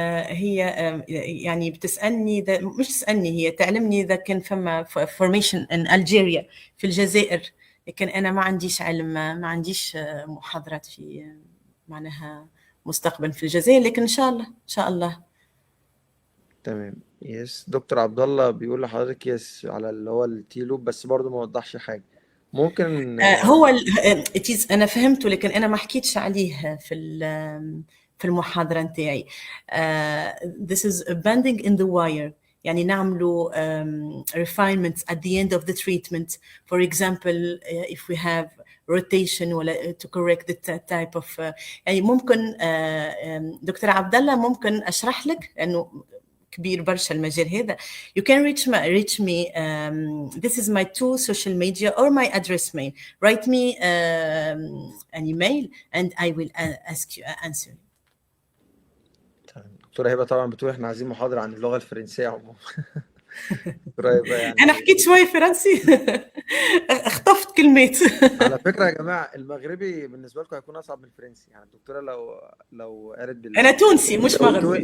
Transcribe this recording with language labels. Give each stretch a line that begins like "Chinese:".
Arabic: هي يعني بتسألني مش تسألني، هي تعلمني إذا كان فما
English: formation in Algeria
Arabic: في الجزائر، لكن أنا ما عنديش علم، ما عنديش محاضرات في معناها مستقبل في الجزائر، لكن إن شاء الله إن شاء الله. تمام. يس دكتور عبد الله بيقول لحضرتك يس على اللي هو التيلوب، بس برضه ما وضحش حاجة. ممكن هو أنا فهمته، لكن أنا ما حكيتش عليه في المحاضرة نتاعي.
English: This is a banding in the wire.
Arabic: يعني نعملوا
English: refinements at the end of the treatment. For example, if we have rotation
Arabic: ولا
English: to correct the type of
Arabic: يعني ممكن دكتور عبد الله ممكن أشرح لك، لأنه كبير برشا المجال هذا.
English: You can reach me. This is my 2 social media or my address mail. Write me an email and I will ask you answer.
Arabic: دكتورة هبة طبعا بتقول احنا عايزين محاضرة عن اللغة الفرنسية عموما. قريب يعني. أنا حكيت شوي فرنسي. اختفت كلمات. على فكرة يا جماعة المغربي بالنسبة لكم هيكون أصعب من الفرنسي، يعني الدكتورة لو قالت أنا تونسي مش مغربي.